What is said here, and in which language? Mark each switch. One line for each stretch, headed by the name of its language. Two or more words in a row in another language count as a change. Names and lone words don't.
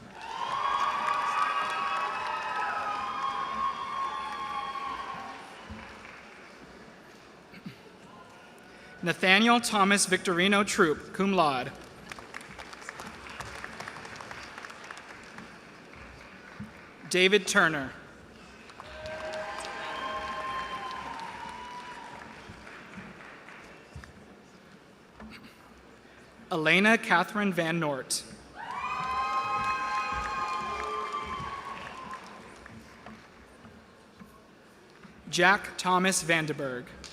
English: Nathaniel Thomas Victorino Troop,
Latin: cum laude.
English: David Turner. Elena Catherine Van Nort. Jack Thomas Vandenberg.